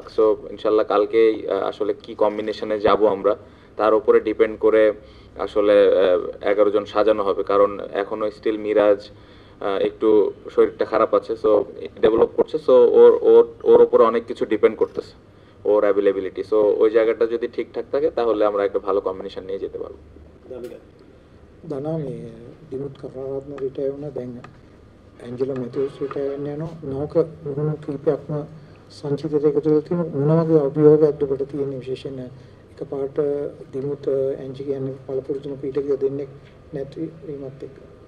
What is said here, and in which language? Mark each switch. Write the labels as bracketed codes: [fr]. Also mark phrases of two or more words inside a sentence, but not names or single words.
[bn] সো [ar] إن شاء الله [bn] কালকেই আসলে কি কম্বিনেশনে যাব আমরা তার উপরে ডিপেন্ড করে আসলে 11 জন সাজানো হবে, কারণ এখনো স্টিল মিরাজ একটু শরীরটা খারাপ আছে, সো ডেভেলপ করছে, সো ওর উপরে অনেক কিছু ডিপেন্ড করতেছে, ওর অ্যাভেলেবিলিটি। সো ওই জায়গাটা যদি ঠিকঠাক থাকে তাহলে আমরা একটা ভালো কম্বিনেশন নিয়ে যেতে পারবো। [si] දනා මේ දිමුත් කරාරත්න රිටයර් වුණා. දැන් ඇන්ජලෝ මැතිව්ස් රිටයර් වෙන්න යනවා. නෝක මුහුණු කීපයක්ම සංචිතයට එකතු වෙලා තියෙනවා. මොන වගේ අභියෝගයක්ද ඔබට තියෙන විශේෂයෙන් එකපාරට දිමුත් ඇන්ජි කියන්නේ පළපුරුදුම පීඨකය දෙන්නේ නැති වීමත් එක්ක?